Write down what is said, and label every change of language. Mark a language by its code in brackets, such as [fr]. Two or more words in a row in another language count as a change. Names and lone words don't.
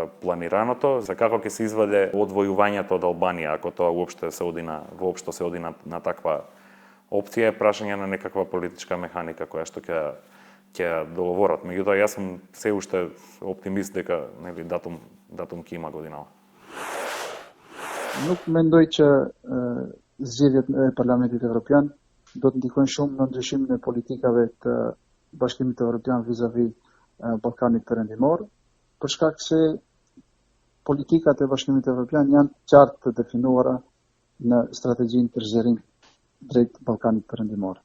[mk] За како ќе се изваде одвојувањето од Албанија, ако тоа воопшто се оди на таква опција, е прашање на некаква политичка механика која што ќе договорат. Меѓутоа јас сум се уште оптимист дека, нели, датум ќе има годинава. [sq] Nuk mendoj që zgjedhjet e Parlamentit Evropian do të ndikojnë shumë në ndryshimin e politikave të Bashkimit Evropian vis-a-vis Ballkanit Perëndimor, për shkak se politikat e Bashkimit Evropian janë qartë të definuara në strategjinë për zgjerim drejt Ballkanit Perëndimor.